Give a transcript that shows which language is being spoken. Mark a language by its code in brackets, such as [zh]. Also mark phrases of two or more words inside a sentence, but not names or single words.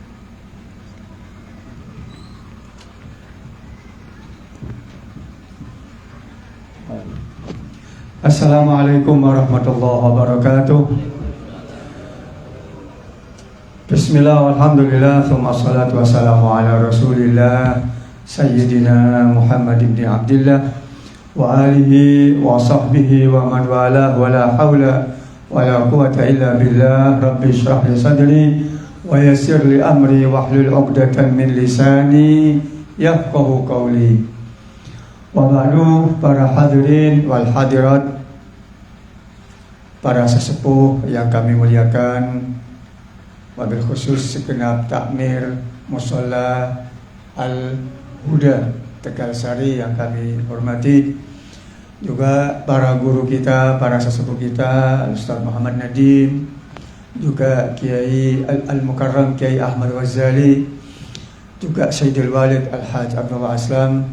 [ar] السلام عليكم ورحمة الله وبركاته. بسم الله والحمد لله ثم الصلاة والسلام على رسول الله سيدنا محمد بن عبد الله وآله وصحبه ومن والاه ولا حول ولا قوة إلا بالله. رب اشرح لي صدري ويسر لي أمري واحلل عقدة من لساني يفقهوا قولي. وبعد, [id] para [ar] الحاضرين والحاضرات, [id] para sesepuh yang kami muliakan, [ar] وبالخصوص [id] segenap takmir Musholla Al-Huda Tegalsari yang kami hormati, juga para guru kita, para sesepuh kita, Ustaz Muhammad Nadim, juga Kiai Al-Mukarram Kiai Ahmad Ghazali, juga Sayyidul Walid Al-Hajj Abdullah Aslam.